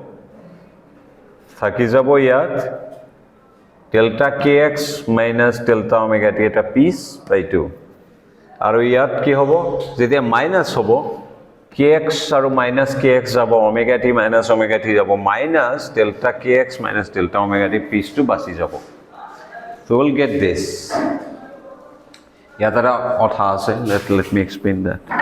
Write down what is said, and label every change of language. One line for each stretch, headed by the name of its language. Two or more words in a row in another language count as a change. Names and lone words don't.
Assamese: থাকি যাব ইয়াত
English: delta kx minus delta omega t এটা piece by 2
Assamese: আৰু ইয়াত কি হ'ব যেতিয়া মাইনাস হ'ব
English: kx আৰু minus kx যাব omega t minus omega t যাব minus delta kx minus delta omega t piece to
Assamese: বাছি যাব
English: so we'll get this
Assamese: ইয়াত এটা কথা আছে
English: let me explain that